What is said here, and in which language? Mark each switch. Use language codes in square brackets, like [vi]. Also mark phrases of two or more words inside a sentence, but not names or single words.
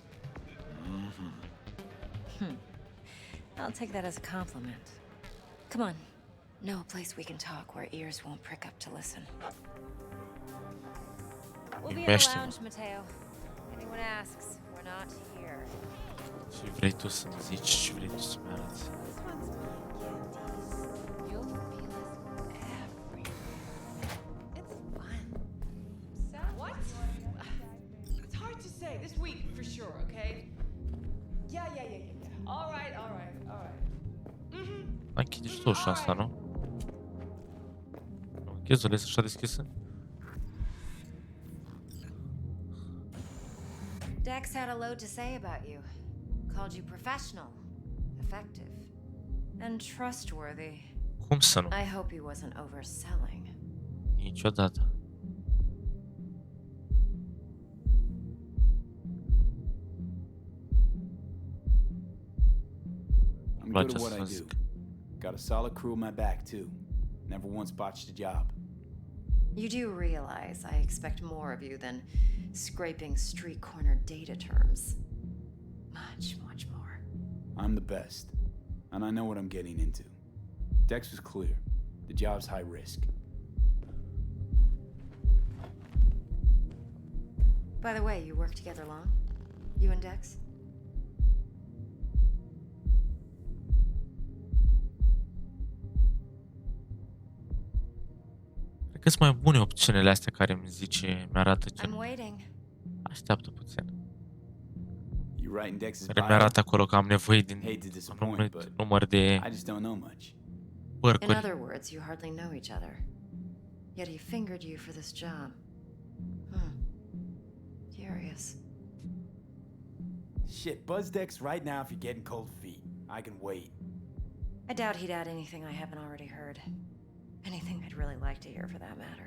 [en] I'll take that as a compliment. Come on. Know a place we can talk where ears won't prick up to listen. We'll be in the [ro] Iubește-mă. [en] lounge, Mateo. Anyone asks, we're not here. [ro] Ce vrei tu să-mi zici, ce vrei tu să-mi arăți. [en] This one's You'll feel us everywhere. It's fun. So What? It's hard to say. This week, for sure, okay? Yeah. All right. [ro] Hai, închide și tu ușa asta, nu? Nu, închezi-o, lăsă așa deschisă? [en] Dex had a load to say about you. Called you professional, effective, and trustworthy. [ro] Cum să nu? [en] I hope he wasn't overselling. [ro] Niciodată. [en] I'm Place good at what I [ro] să [en] do. [ro] zic. [en] Got a solid crew on my back, too. Never once botched a job. You do realize I expect more of you than scraping street corner data terms. Much more. I'm the best, and I know what I'm getting into. Dex was clear. The job's high risk. By the way, you work together long? You and Dex? [ro] Cred că sunt mai bune opțiunile astea care îmi zice, mi-arată [en] I'm [ro] gen. [en] waiting. [ro] Așteaptă puțin. [en] You write in Dex's [ro] Care [en] bio? [ro] mi-arată acolo că am nevoie [en] Hate to [ro] din [en] disappoint, but [ro] număr de [en] I just don't know much. In [ro] părcuri. [en] other words, you hardly know each other. Yet he fingered you for this job. Curious. Shit, buzz Dex right now if you're getting cold feet. I can wait. I doubt he'd add anything I haven't already heard. Anything I'd really like to hear, for that matter.